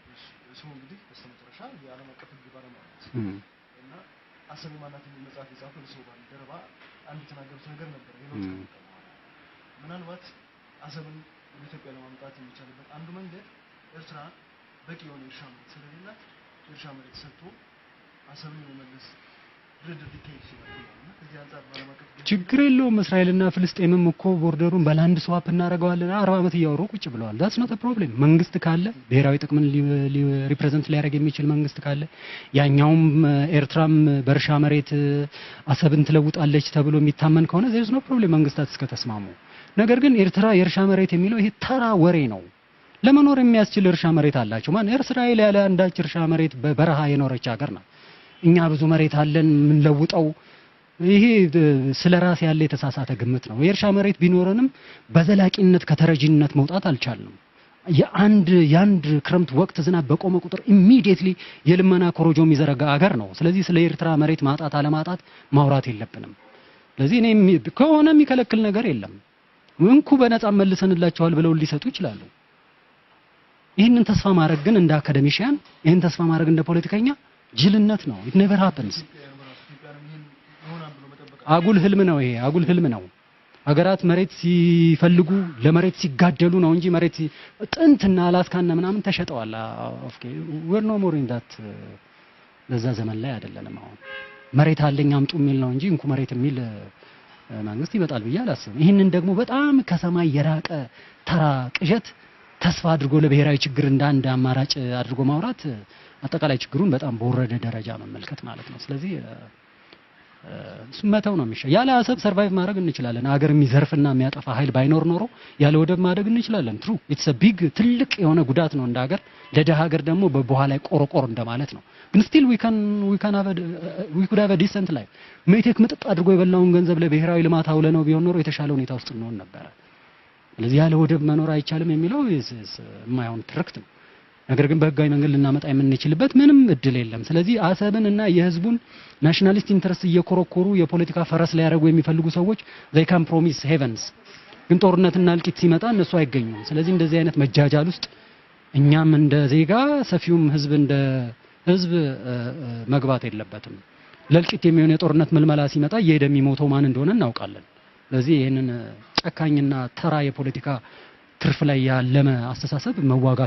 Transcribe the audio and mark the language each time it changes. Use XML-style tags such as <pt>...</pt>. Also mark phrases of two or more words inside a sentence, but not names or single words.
<am>እሱ እንግዲህ በስተመጨረሻ የዓለም አቀፍ ህግ ባለሙያዎች እና አሰብ ማናት የሚመጻፍ ይጻፈው ሰው ባልደረባ አንድ ተናገሩት ነገር ነበር ይሄው ምናልባት አሰብን ኢትዮጵያ ለማምጣት የሚቻልበት አንዱ መንገድ ኤርትራ በቂ የሆነ እርሻ መሬት ስለሌላት እርሻ መሬት ሰጥቶ አሰብን የመለስ ድርድር ዲቴይልስ ይላል ከዚህ አንፃር ባለማቀፍ ችግር የለውም እስራኤልና ፍልስጤምም እኮ ቦርደሩን</am> <en>land swap</en> <am>እናደርገዋለን 40 አመት እያወሩ ቁጭ ብለዋል</am> <en>that's not a problem</en> <am>መንግስት ካለ ብሔራዊ ጥቅምን ሪፕሬዘንት ሊያደርግ የሚችል መንግስት ካለ ያኛውም ኤርትራም በእርሻ መሬት አሰብን ትለውጣለች ተብሎ የሚታመን ከሆነ</am> <en>there is no problem</en> <am>መንግስታት እስከተስማሙ ነገር ግን ኤርትራ የእርሻ መሬት የሚለው ይሄ ተራ ወሬ ነው ለመኖር የሚያስችል እርሻ መሬት አላቸው ማን እስራኤል ያለ አንዳች እርሻ መሬት በበረሃ የኖረች ሀገር ናት እኛ ብዙ መሬት አለን ምን ለውጠው ይሄ ስለራስ ያለ የተሳሳተ ግምት ነው የእርሻ መሬት ቢኖርንም በዘላቂነት ከተረጂነት መውጣት አልቻልንም የአንድ ክረምት ወቅት ዝናብ በቆመ ቁጥር ኢሚዲየትሊ የልመና ኮሮጆ የሚዘረጋ ሀገር ነው ስለዚህ ስለ ኤርትራ መሬት ማጣት አለማጣት ማውራት የለብንም ስለዚህ እኔ ከሆነ የሚከለክል ነገር የለም እንኩ በነፃ መልሰንላቸዋል ብለው ሊሰጡ ይችላሉ ይሄንን ተስፋ ማድረግ ግን እንደ አካዳሚሽያን ይሄን ተስፋ ማድረግ እንደ ፖለቲከኛ ጅልነት ነው</am> <en>it never happens</en> <am>አጉል ህልም ነው ይሄ አጉል ህልም ነው ሀገራት መሬት ሲፈልጉ ለመሬት ሲጋደሉ ነው እንጂ መሬት ጥንትና አላስካና ምናምን ተሸጠዋል ኦኬ</am> <en>we're no more in that</en> <am>ለዛ ዘመን ላይ አይደለንም አሁን መሬት አለኝ አምጡ የሚል ነው እንጂ እንኩ መሬት የሚል መንግስት ይመጣል ብዬ አላስብም ይሄንን ደግሞ በጣም ከሰማይ የራቀ ተራ ቅዠት ተስፋ አድርጎ ለብሔራዊ ችግር እንዳንድ አማራጭ አድርጎ ማውራት አጠቃላይ ችግሩን በጣም በወረደ ደረጃ መመልከት ማለት ነው ስለዚህ ስመታው ነው የሚሻለው ያለ አሰብ ሰርቫይቭ ማድረግ እንችላለን ሀገር የሚዘርፍና የሚያጠፋ ኃይል ባይኖር ኖሮ ያለ ወደብ ማድረግ እንችላለን</am> <en>true it's a big</en> <am>ትልቅ የሆነ ጉዳት ነው እንደ ሀገር ለደሃ ሀገር ደግሞ በበኋላ ላይ ቆርቆር እንደማለት ነው ግን ስቲል</am> <en>we could have a decent life</en> <am>ሜቴክ መጥጥ አድርጎ የበላውን ገንዘብ ለብሔራዊ ልማት አውለ ነው ቢሆን ኖሮ የተሻለ ሁኔታ ውስጥ እንሆን ነበር ስለዚህ ያለ ወደብ መኖር አይቻልም የሚለው የማይሆን ትርክት ነው ነገር ግን በህጋዊ መንገድ ልናመጣ የምንችልበት ምንም እድል የለም። ስለዚህ አሰብንና የህዝቡን</am> <en>nationalist interest</en> <am>እየኮረኮሩ የፖለቲካ ፈረስ ላይ ያደርጉ የሚፈልጉ ሰዎች</am> <en>they can promise heavens</en> <am>ግን ጦርነትና እልቂት ሲመጣ እነሱ አይገኙም። ስለዚህ እንደዚህ አይነት መጃጃል ውስጥ እኛም እንደ ዜጋ ሰፊውም ህዝብ እንደ ህዝብ መግባት የለበትም። ለእልቂት የሚሆን የጦርነት መልመላ ሲመጣ እየሄደ የሚሞተው ማን እንደሆነ እናውቃለን። ስለዚህ ይሄንን ጨካኝና ተራ የፖለቲካ ትርፍ ላይ ያለመ አስተሳሰብ መዋጋት</am>